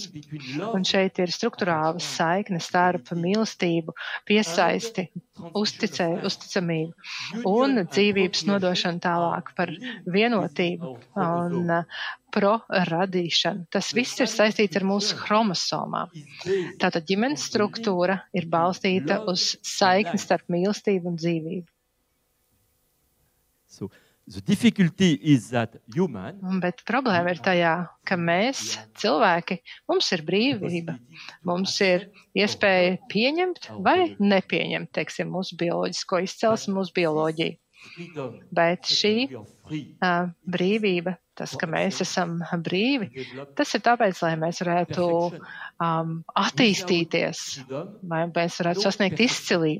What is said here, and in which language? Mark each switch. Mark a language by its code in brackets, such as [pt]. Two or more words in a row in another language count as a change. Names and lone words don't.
[lv] Un šeit ir struktūrāla saikne starp mīlestību, piesaisti, uzticamību un dzīvības nodošanu tālāk par vienotību un proradīšanu. Tas viss ir saistīts ar mūsu chromosomām. Tātad ģimenes struktūra ir balstīta uz saikni starp mīlestību un dzīvību. [en] The difficulty is that human, [lv] bet problēma ir tajā, ka mēs, cilvēki, mums ir brīvība. Mums ir iespēja pieņemt vai nepieņemt, teiksim, mūsu bioloģisko izcelsmi, mūsu bioloģiju. Bet šī brīvība, tas, ka mēs esam brīvi, tas ir tāpēc, lai mēs varētu attīstīties, lai mēs varētu sasniegt izcilību.